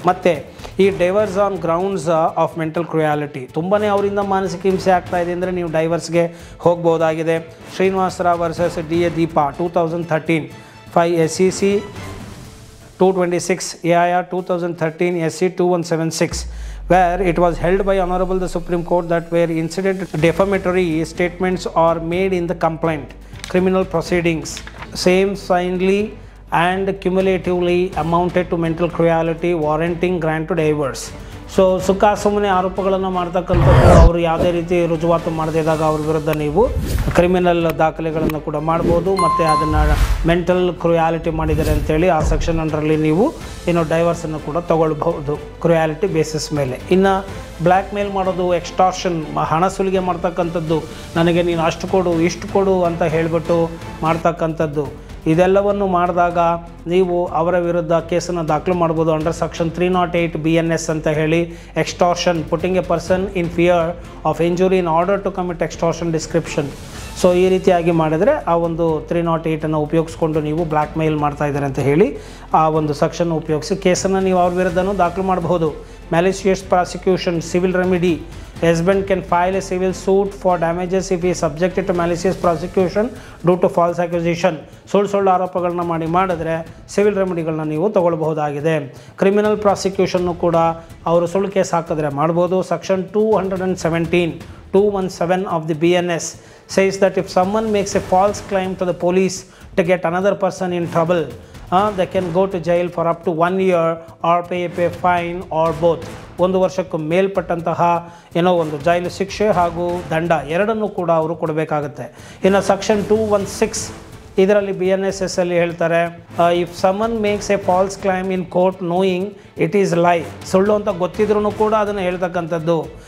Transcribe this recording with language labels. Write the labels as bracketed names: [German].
[Kannada] ಮತ್ತು ಈ divorce [English] on grounds of mental cruelty, [Kannada] ತುಂಬಾ ಅವರಿಂದ ಮಾನಸಿಕ ಹಿಂಸೆ ಆಗ್ತಾ ಇದೆ ಅಂದರೆ ನೀವು ಡೈವರ್ಸ್ಗೆ ಹೋಗ್ಬೋದಾಗಿದೆ. [English] Srinivasa Rao versus DA Deepa 2013 5 SCC 226 AIR 2013 SC 2176 where it was held by Honorable the Supreme Court that where incident defamatory statements are made in the complaint, criminal proceedings, same signly and cumulatively amounted to mental cruelty warranting grant to divorce. [Kannada] So ಸುಖ ಸುಮ್ಮನೆ ಆರೋಪಗಳನ್ನು ಮಾಡ್ತಕ್ಕಂಥದ್ದು ಅವರು ಯಾವುದೇ ರೀತಿ ರುಜುವಾತು ಮಾಡದೇ ಇದ್ದಾಗ ಅವ್ರ ವಿರುದ್ಧ ನೀವು ಕ್ರಿಮಿನಲ್ ದಾಖಲೆಗಳನ್ನು ಕೂಡ ಮಾಡ್ಬೋದು, ಮತ್ತು ಅದನ್ನು ಮೆಂಟಲ್ ಕ್ರುಯಾಲಿಟಿ ಮಾಡಿದ್ದಾರೆ ಅಂತೇಳಿ ಆ ಸೆಕ್ಷನ್ ಅಂಡರಲ್ಲಿ ನೀವು ಡೈವರ್ಸನ್ನು ಕೂಡ ತೊಗೊಳ್ಬಹುದು ಕ್ರುಯಾಲಿಟಿ ಬೇಸಿಸ್ ಮೇಲೆ. ಇನ್ನು ಬ್ಲ್ಯಾಕ್ ಮೇಲ್ ಮಾಡೋದು, ಎಕ್ಸ್ಟಾರ್ಷನ್, ಹಣ ಸುಲಿಗೆ ಮಾಡ್ತಕ್ಕಂಥದ್ದು, ನನಗೆ ನೀನು ಅಷ್ಟು ಕೊಡು ಇಷ್ಟು ಕೊಡು ಅಂತ ಹೇಳಿಬಿಟ್ಟು ಮಾಡ್ತಕ್ಕಂಥದ್ದು, ಇದೆಲ್ಲವನ್ನು ಮಾಡಿದಾಗ ನೀವು ಅವರ ವಿರುದ್ಧ ಕೇಸನ್ನು ದಾಖಲು ಮಾಡ್ಬೋದು ಅಂಡರ್ ಸೆಕ್ಷನ್ 308 BNS ಅಂತ ಹೇಳಿ. [English] Extortion, putting a person in fear of injury in order to commit extortion description. [Kannada] So ಈ ರೀತಿಯಾಗಿ ಮಾಡಿದರೆ ಆ ಒಂದು 308 ಉಪಯೋಗಿಸ್ಕೊಂಡು ನೀವು ಬ್ಲ್ಯಾಕ್ ಮೇಲ್ ಮಾಡ್ತಾ ಇದ್ದಾರೆ ಅಂತ ಹೇಳಿ ಆ ಒಂದು ಸೆಕ್ಷನ್ ಉಪಯೋಗಿಸಿ ಕೇಸನ್ನು ನೀವು ಅವ್ರ ವಿರುದ್ಧನೂ ದಾಖಲು ಮಾಡಬಹುದು. [English] Malicious prosecution, civil remedy. Husband can file a civil suit for damages if he is subjected to malicious prosecution due to false accusation. [Kannada] ಸುಳ್ಳು ಆರೋಪಗಳನ್ನ ಮಾಡಿದ್ರೆ ಸಿವಿಲ್ ರೆಮಿಡಿಗಳನ್ನ ನೀವು ತಗೊಳ್ಬಹುದಾಗಿದೆ. ಕ್ರಿಮಿನಲ್ ಪ್ರಾಸಿಕ್ಯೂಷನ್ನು ಕೂಡ ಅವರು ಸುಳ್ಳು ಕೇಸ್ ಹಾಕಿದ್ರೆ ಮಾಡ್ಬೋದು. [English] Section 217 of the BNS says that if someone makes a false claim to the police to get another person in trouble, they can go to jail for up to 1 year or pay a fine or both. [Kannada] 1 ವರ್ಷಕ್ಕೂ ಮೇಲ್ಪಟ್ಟಂತಹ ಒಂದು ಜೈಲು ಶಿಕ್ಷೆ ಹಾಗೂ ದಂಡ ಎರಡನ್ನೂ ಕೂಡ ಅವರು ಕೊಡಬೇಕಾಗುತ್ತೆ. ಇನ್ನು ಸೆಕ್ಷನ್ 216 ಇದರಲ್ಲಿ BNSS ಅಲ್ಲಿ ಹೇಳ್ತಾರೆ, [English] if someone makes a false claim in court knowing it is lie, [Kannada] ಸುಳ್ಳು ಅಂತ ಗೊತ್ತಿದ್ರೂ ಕೂಡ ಅದನ್ನು ಹೇಳ್ತಕ್ಕಂಥದ್ದು.